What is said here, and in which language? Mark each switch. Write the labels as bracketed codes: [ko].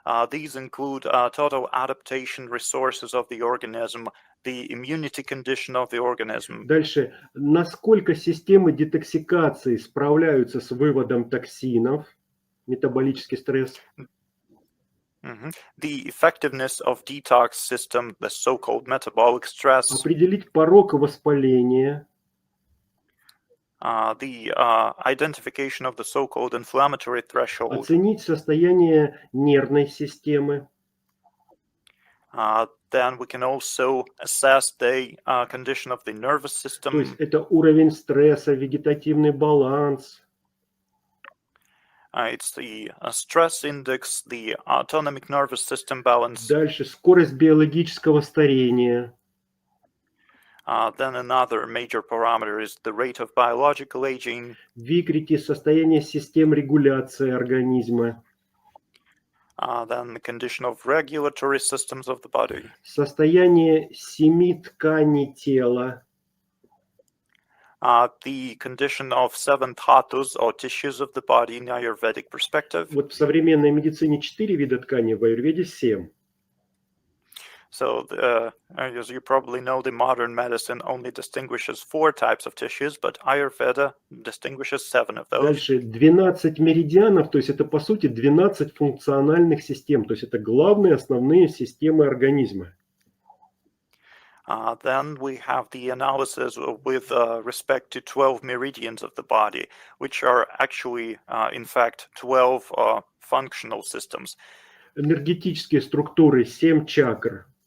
[en] These include total adaptation resources of the organism, the immunity condition of the organism. [ru] Дальше, насколько системы детоксикации справляются с выводом токсинов, метаболический стресс. [en] The effectiveness of detox system, the so-called metabolic stress. [ru] Определить порог воспаления. [en] The identification of the so-called inflammatory threshold. [ru] Оценить состояние нервной системы. [en] Then we can also assess the condition of the nervous system. [ru] То есть это уровень стресса, вегетативный баланс. [en] It's the stress index, the autonomic nervous system balance. [ru] Дальше скорость биологического старения. [en] Then another major parameter is the rate of biological aging. [ru] Викрити состояние систем регуляции организма. [en] Then the condition of regulatory systems of the body. [ru] Состояние 7 тканей тела. [en] The condition of 7 dhatus or tissues of the body in Ayurvedic perspective. [ru] Вот в современной медицине 4 вида тканей, в аюрведе 7. [en] So, as you probably know, the modern medicine only distinguishes 4 types of tissues, but Ayurveda distinguishes 7 of those. [ru] Дальше 12 меридианов, то есть это по сути 12 функциональных систем, то есть это главные основные системы организма. [en] Then we have the analysis with respect to 12 meridians of the body, which are actually, in fact, 12 functional systems. [ru] Энергетические структуры 7 чакр.